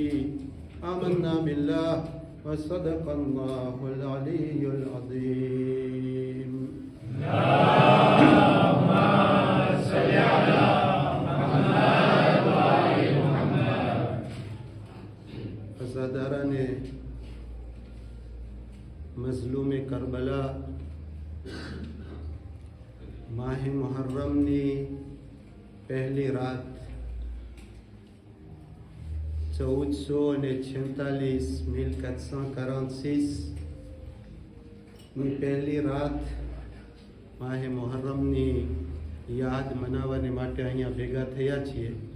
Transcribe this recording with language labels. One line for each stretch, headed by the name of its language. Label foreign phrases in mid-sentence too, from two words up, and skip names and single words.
Arabic: آمنا بالله وصدق الله العلي العظيم. اللهم صل على محمد وآل محمد.
Urdu: عزاداران مظلوم کربلا
Gujarati: માહ મુહર્રમની પહેલી રાત 1446 1446 ની પહેલી રાત માહ મુહર્રમની યાદ મનાવવાની માટે અહીંયા ભેગા થયા છીએ.